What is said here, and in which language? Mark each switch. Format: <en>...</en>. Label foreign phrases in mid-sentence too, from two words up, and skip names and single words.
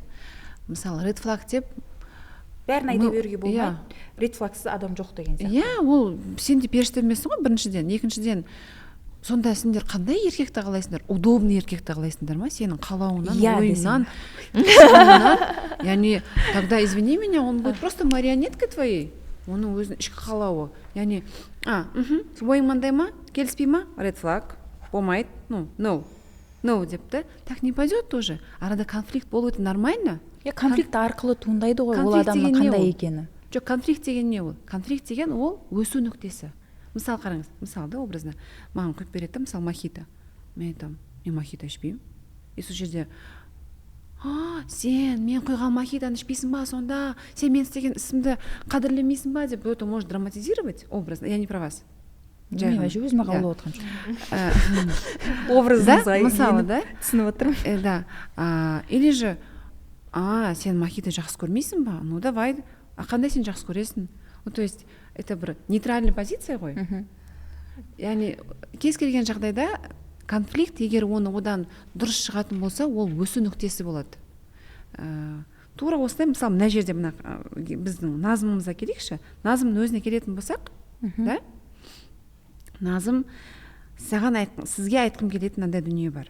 <kk>Мысалы,</kk> <en>red flag</en> <kk>деп бәрін айта беруге болмайды. Ред флагсыз адам жоқ деген сияқты. Иә, ол сен де періште емессің ғой, біріншіден. Екіншіден, сонда сендер қандай еркекті қалайсыңдар? Удобный еркекті қалайсыңдар ма? Сенің қалауынан, ойыңнан, яғни,</kk> <ru>тогда извини меня, он будет просто марионеткой твоей.</ru> <kk>Оның өзінің ішкі қалауы. Яғни, ойың мандай ма? Келіспей ма?</kk> <en>Red flag.</en> <kk>Болмайды. No депті.</kk> <ru>Так не пойдет тоже.</ru> <kk>Арада конфликт болуы нормально. Конфликт арқылы туындайды ғой, ол адамның қандай екені. Жоқ, конфликт деген не ол? Конфликт деген ол өсу нүктесі. Мысалы қараңыз, мысалы да образно маған құйып береді, мысалы мохито. Мен айтамын, мен мохито ішпеймін. И сол жерде, сен мен құйған мохитоны ішпейсің ба сонда? Сен мен істеген ісімді қадірлемейсің ба деп,</kk> <ru>это может драматизировать образно. Я не про вас.</ru> <kk>Мен өзіме қаулап отқан жоқ. Образыңызға мысалы да, түсініп отырмын. Да.</kk> <ru>Или же,</ru> <kk>сен мохито жақсы көрмейсің ба?</kk> <ru>Ну давай.</ru> <kk>Қандай сен жақсы көресің?</kk> <ru>То есть это бір нейтральный позиция ғой.</ru> <kk>Яғни кез келген жағдайда конфликт, егер оны одан дұрыс шығатын болса, ол өсу нүктесі болады. Тура осылай, мысалы мына жерде мына біздің Назымымызға келейікші. Назымның өзіне келетін болсақ, да? Назым, сізге айтқым келетін мынандай дүние бар.</kk>